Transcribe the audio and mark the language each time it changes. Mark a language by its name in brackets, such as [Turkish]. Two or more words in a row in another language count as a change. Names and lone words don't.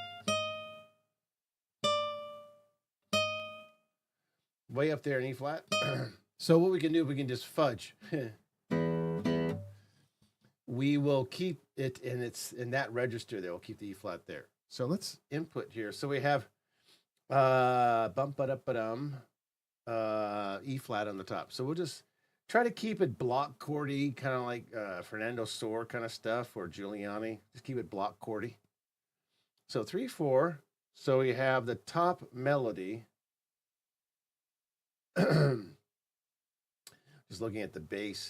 [English] Way up there in E flat. So what we can do, we can just fudge. We will keep it in that register there. We'll keep the E flat there. So let's input here. So we have bump ba dum E flat on the top. So we'll just try to keep it block chordy, kind of like Fernando Sor kind of stuff, or Giuliani. Just keep it block chordy. So 3/4. So we have the top melody. Just looking at the bass.